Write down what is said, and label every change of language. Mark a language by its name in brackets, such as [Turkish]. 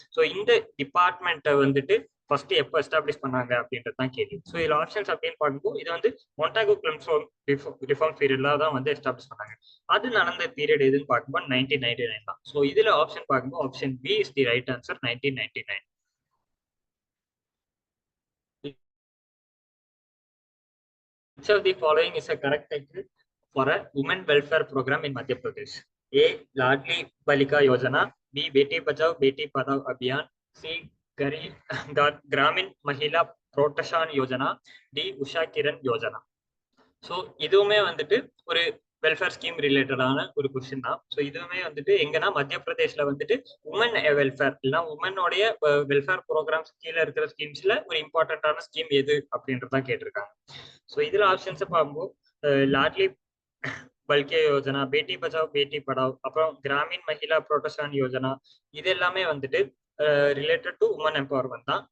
[Tamil] So இந்த டிபார்ட்மெண்ட்டை வந்துட்டு ஃபர்ஸ்ட் எப்போ எஸ்டாப்ளிஷ் பண்ணாங்க அப்படின்றது தான் கேள்வி. ஸோ இதில் ஆப்ஷன்ஸ் அப்படின்னு பார்க்கும்போது இது வந்து மொண்டாகோ ரிஃபார்ம் பீரியட்ல தான் வந்து எஸ்டாப்ளிஷ் பண்ணாங்க. அது நடந்த பீரியட் எதுன்னு பார்க்கும்போது 1999 தான். ஸோ இதுல ஆப்ஷன் பார்க்கும்போது [English] option B is the right answer, [Tamil] 1999. [English] Which of the following is a correct title for a women welfare program in Madhya Pradesh? A. Ladli Balika Yojana, B. Beti Bachao Beti Padhao Abhiyan, C. Gramin Mahila Protection Yojana, D. Usha Kiran Yojana. [Tamil] So இதுவுமே வந்துட்டு ஒரு welfare scheme ரிலேட்டடான ஒரு question தான். So இதுவுமே வந்துட்டு எங்கன்னா மத்திய பிரதேஷ்ல வந்துட்டு உமன் வெல்ஃபேர் இல்லைன்னா உமனோடைய வெல்ஃபேர் ப்ரோக்ராம்ஸ் கீழே இருக்கிற ஸ்கீம்ஸ்ல ஒரு இம்பார்ட்டன்டான ஸ்கீம் எது அப்படின்றதான் கேட்டிருக்காங்க. ஸோ இதுல ஆப்ஷன்ஸை பார்க்கும்போது லாட்லி பல்கே யோஜனா, பேட்டி பச்சாவ் பேட்டி படாவ், அப்புறம் கிராமின் மஹிளா புரோட்டஸ்டான் யோஜனா, இது எல்லாமே வந்துட்டு [English] related to woman empowerment [Tamil] தான்.